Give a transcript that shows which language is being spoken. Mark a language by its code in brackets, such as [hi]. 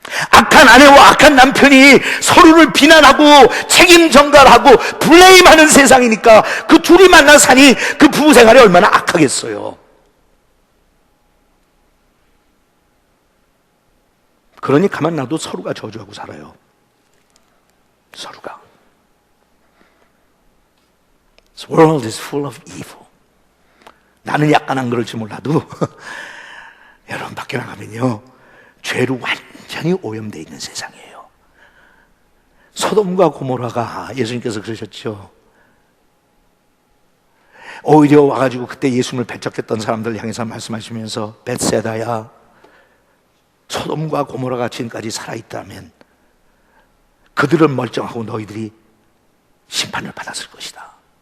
[ko] 악한 아내와 악한 남편이 서로를 비난하고 책임 전가하고 블레임하는 세상이니까 그 둘이 만나 사니 그 부부 생활이 얼마나 악하겠어요. 그러니 가만 놔도 서로가 저주하고 살아요. 서로가. [en] This world is full of evil. [ko] 나는 약간 안 그럴지 몰라도 여러분 밖에 나가면요 죄로 완전히 오염되어 있는 세상이에요. 소돔과 고모라가 예수님께서 그러셨죠. 오히려 와가지고 그때 예수님을 배척했던 사람들을 향해서 말씀하시면서 벳세다야, 소돔과 고모라가 지금까지 살아있다면 그들은 멀쩡하고 너희들이 심판을 받았을 것이다.